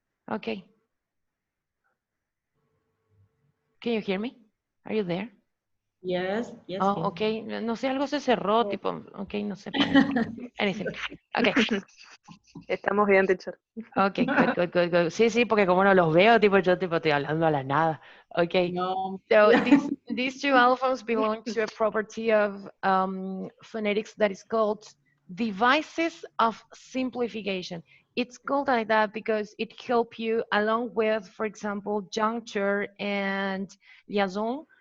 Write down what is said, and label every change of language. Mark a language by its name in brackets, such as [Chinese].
[English] Okay. Can you hear me? Are you there? Yes, yes, Oh, yes. [Spanish] okay. No sé, algo se cerró, tipo, okay, no sé, poner [English] anything. [Spanish] Okay. Estamos bien, teacher. [English] Okay, good, good, good, good. [Spanish] Sí, sí, porque como no los veo, tipo, yo tipo estoy hablando a la nada. [English] Okay. No. So these two allophones belong to a property of phonetics that is called devices of simplification. It's called like that because it helps you along with, for example, juncture and liaison.